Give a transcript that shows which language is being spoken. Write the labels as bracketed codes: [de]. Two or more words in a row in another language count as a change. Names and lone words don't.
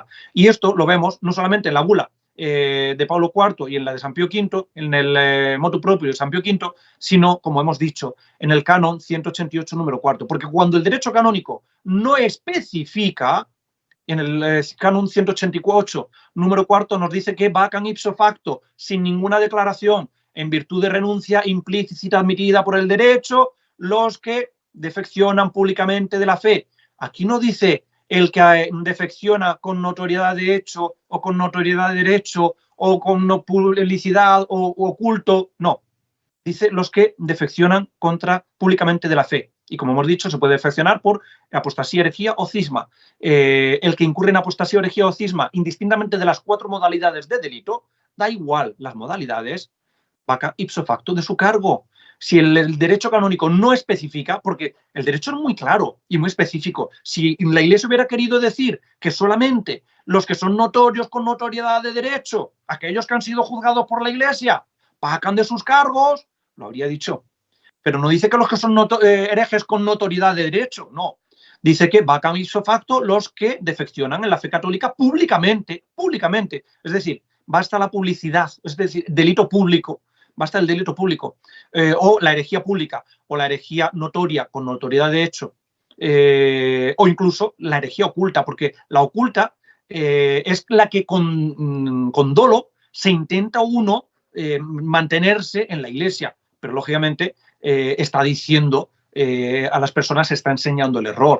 [es] Y esto lo vemos no solamente en la bula de Pablo IV y en la de San Pío V, en el [la] motu propio [es] de San Pío V, sino, como hemos dicho, en el canon 188 número 4. Porque cuando el derecho canónico no especifica, en el canon 188, número 4, nos dice que vacan [la] ipso facto, [es] sin ninguna declaración, en virtud de renuncia implícita admitida por el derecho, los que defeccionan públicamente de la fe. Aquí no dice el que defecciona con notoriedad de hecho o con notoriedad de derecho o con publicidad o oculto, no. Dice los que defeccionan públicamente de la fe. Y como hemos dicho, se puede perfeccionar por apostasía, herejía o cisma. El que incurre en apostasía, herejía o cisma, indistintamente de las 4 modalidades de delito, da igual las modalidades, vaca [la] ipso facto [es] de su cargo. Si el derecho canónico no especifica, porque el derecho es muy claro y muy específico, si la Iglesia hubiera querido decir que solamente los que son notorios con notoriedad de derecho, aquellos que han sido juzgados por la Iglesia, vacan de sus cargos, lo habría dicho. Pero no dice que los que son herejes con notoriedad de derecho, no. Dice que vacan [la] ipso facto [es] los que defeccionan en la fe católica públicamente. Es decir, basta la publicidad, es decir, delito público, basta el delito público, o la herejía pública, o la herejía notoria con notoriedad de hecho, o incluso la herejía oculta, porque la oculta es la que con dolo se intenta uno mantenerse en la Iglesia, pero lógicamente está diciendo a las personas, está enseñando el error.